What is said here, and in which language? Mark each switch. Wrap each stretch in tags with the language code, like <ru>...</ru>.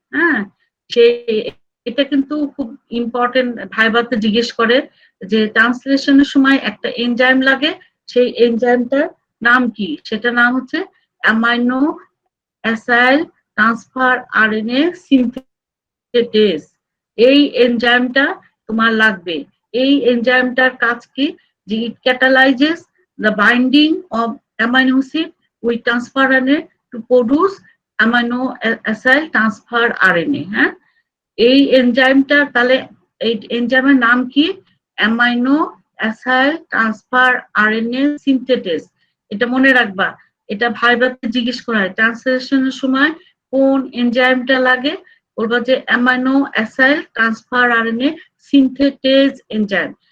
<bn>হ্যাঁ, সে এটা কিন্তু খুব ইম্পর্টেন্ট, ভাইভাতে জিজ্ঞেস করে যে ট্রান্সলেশনের সময় একটা এনজাইম লাগে, সেই এনজাইমটার নাম কি, সেটা নাম হচ্ছে amino acyl transfer RNA synthetase. এই এনজাইমটা তোমার লাগবে। এই এনজাইমটার কাজ কি, যে</bn> <en>It catalyses the binding of amino acid with transfer RNA to produce amino acyl transfer RNA।</en> <bn>হ্যাঁ, এই এনজাইমটা তাহলে এই এনজাইমের নাম কি? Amino acyl transfer RNA সিনথেটেস। এটা মনে রাখবা, এটা ভাইভাতে জিজ্ঞেস করা হয় ট্রান্সলেশনের সময় কোন এনজাইমটা লাগে, বলবা যে amino acyl transfer RNA synthetase enzyme.</bn>